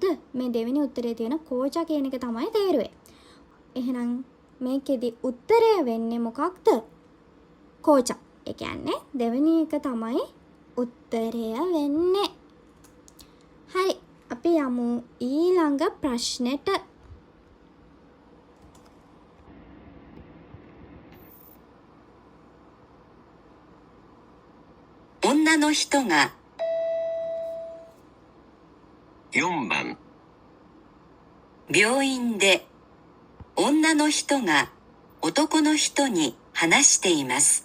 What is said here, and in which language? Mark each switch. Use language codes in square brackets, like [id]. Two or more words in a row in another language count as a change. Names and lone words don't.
[si] මේ දෙවෙනි උත්තරේ තියෙන කෝචා කියන එක තමයි තේරුවේ. එහෙනම් මේකෙදි උත්තරය වෙන්නේ මොකක්ද? කෝචා. ඒ කියන්නේ දෙවෙනි එක තමයි උත්තරය වෙන්නේ. හරි. අපි යමු ඊළඟ ප්‍රශ්නෙට. [ja] 女の人が 4番、病院で女の人が男の人に話しています。